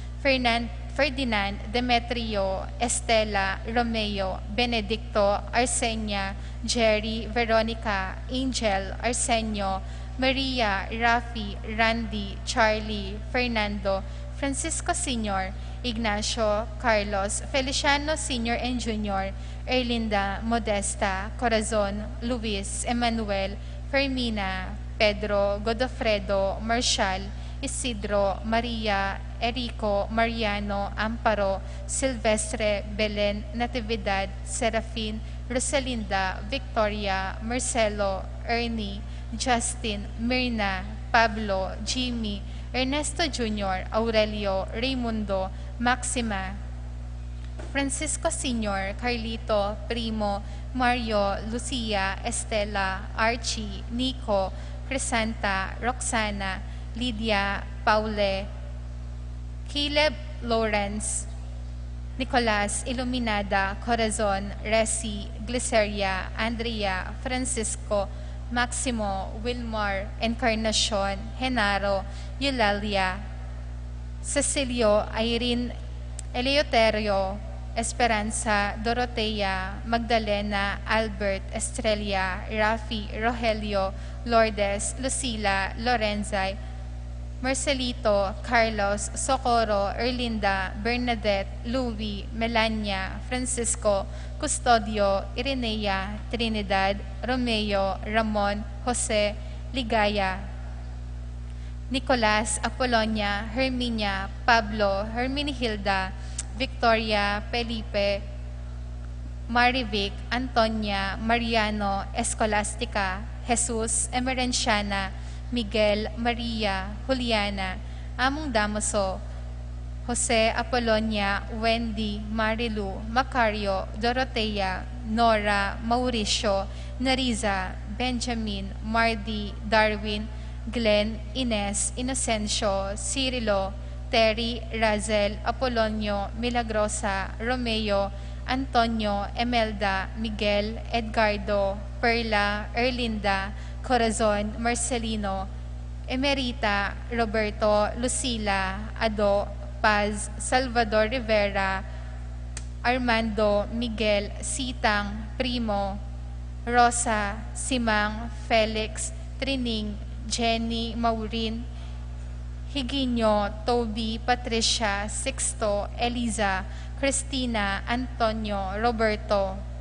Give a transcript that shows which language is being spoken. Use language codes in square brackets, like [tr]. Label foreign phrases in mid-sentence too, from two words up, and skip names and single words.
[en] Ferdinand, Demetrio, Estela, Romeo, Benedicto, Arsenia, Jerry, Veronica, Angel, Arsenio, Maria, Rafi, Randy, Charlie, Fernando, Francisco Sr., Ignacio, Carlos, Feliciano Sr. and Jr., Erlinda, Modesta, Corazon, Luis, Emmanuel, Fermina, Pedro, Godofredo, Marshal, Isidro, Maria, Erico, Mariano, Amparo, Silvestre, Belen, Natividad, Serafin, Rosalinda, Victoria, Marcelo, Ernie, Justin, Mirna, Pablo, Jimmy, Ernesto Jr., Aurelio, Raimundo, Maxima, Francisco Sr., Carlito, Primo, Mario, Lucia, Estela, Archie, Nico, Crisanta, Roxana, Lydia, Paule, Caleb, Lawrence, Nicolas, Iluminada, Corazon, Resi, Gliceria, Andrea, Francisco, Maximo, Wilmar, Encarnacion, Genaro, Eulalia, Cecilio, Irene, Eleuterio, Esperanza, Dorotea, Magdalena, Albert, Estrella, Rafi, Rogelio, Lourdes, Lucila, Lorenzay, Marcelito, Carlos, Socorro, Erlinda, Bernadette, Louie, Melania, Francisco, Custodio, Irenea, Trinidad, Romeo, Ramon, Jose, Ligaya, Nicolas, Apolonia, Herminia, Pablo, Herminihilda, Victoria, Felipe, Marivic, Antonia, Mariano, Escolastica, Jesus, Emerenciana, Miguel, Maria, Juliana, Among Damaso, Jose, Apolonia, Wendy, Marilu, Macario, Dorotea, Nora, Mauricio, Nariza, Benjamin, Mardy, Darwin, Glenn, Ines, Inocencio, Cirilo, Terry, Razel, Apolonio, Milagrosa, Romeo, Antonio, Emelda, Miguel, Edgardo, Perla, Erlinda, Corazon, Marcelino, Emerita, Roberto, Lucila, Ado, Paz, Salvador Rivera, Armando, Miguel, Sitang, Primo, Rosa, Simang, Felix, Trining, Jenny, Maureen, Higinio, Toby, Patricia, Sixto, Eliza, Cristina, Antonio, Roberto,